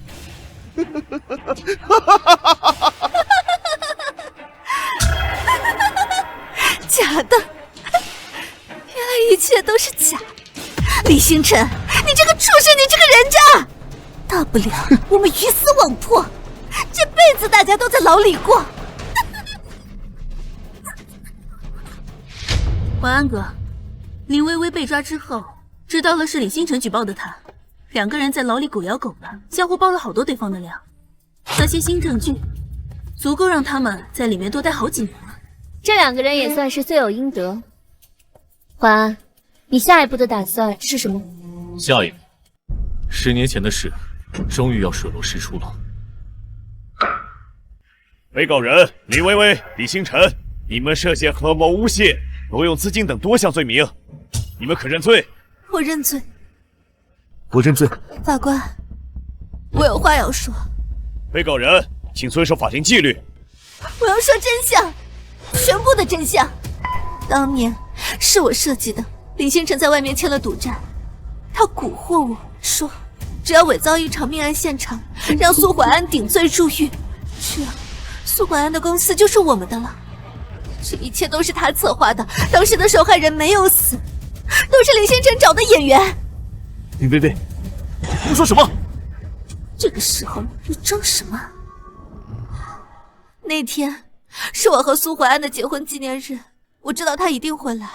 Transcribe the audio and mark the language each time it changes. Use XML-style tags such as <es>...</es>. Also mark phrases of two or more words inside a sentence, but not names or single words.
<zh>假的，原來一切都是假。李星辰，你這個畜生，你這個人渣！大不了我們魚死網破，這輩子大家都在牢裡過。淮安哥，林薇薇被抓之後，知道了是李星辰舉報的他，兩個人在牢裡狗咬狗的，相互爆了好多對方的料。那些新證據，足夠讓他們在裡面多待好幾年了。這兩個人也算是罪有應得。淮安，你下一步的打算是什麼？下一步，10年前的事，終於要水落石出了。被告人李薇薇、李星辰，你們涉嫌合謀誣陷、挪用資金等多項罪名，你們可認罪？我認罪。我認罪。法官，我有話要說。被告人，請遵守法定紀律。我要說真相，全部的真相。當年是我設計的，李星辰在外面簽了賭債，他蠱惑我說，只要偽造一場命案現場，讓蘇淮安頂罪入獄，這樣蘇淮安的公司就是我們的了。這一切都是他策劃的，當時的受害人沒有死，都是李星辰找的演員。林薇薇，你說什麼？這個時候你裝什麼？那天是我和蘇淮安的結婚紀念日，我知道他一定會來。</zh>